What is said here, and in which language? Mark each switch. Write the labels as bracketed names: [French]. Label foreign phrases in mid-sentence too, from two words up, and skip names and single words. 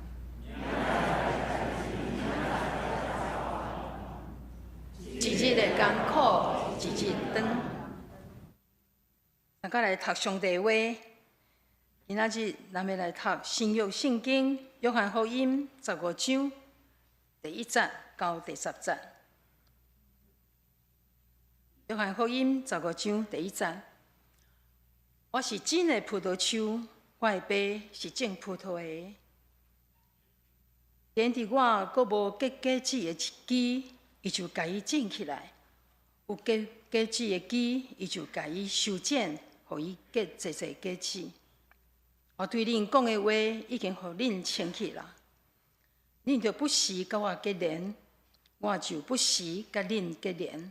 [Min Nan Chinese] 一日的艰苦，一日长。大家来读上帝话。今仔日咱要来读新约圣经约翰福音15章第1节到第10节。约翰福音15章第1节。我是真的葡萄树，我的爸是种葡萄的。连伫我阁无结果子的枝，伊就甲伊种起来；有结果子的枝，伊就甲伊修剪，互伊结侪侪果子。我对恁讲的话已经互恁清气啦。恁着不时甲我结连，我就不时甲恁结连。